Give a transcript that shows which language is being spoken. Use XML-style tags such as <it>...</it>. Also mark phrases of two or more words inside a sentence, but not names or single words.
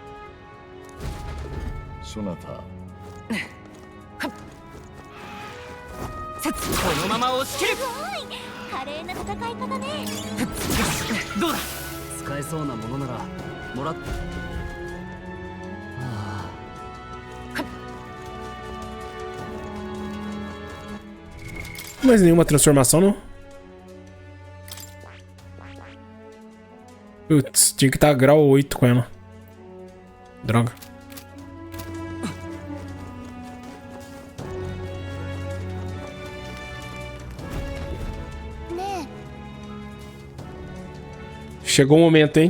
<ja>そなた、このまま押し切る。華麗な戦い方ね。どうだ。使えそうなものならもらっ。はあ。</ja> <pt>Mais nenhuma transformação, não? Putz, tinha que estar grau 8 com ela. Droga. Chegou o momento, hein?</pt>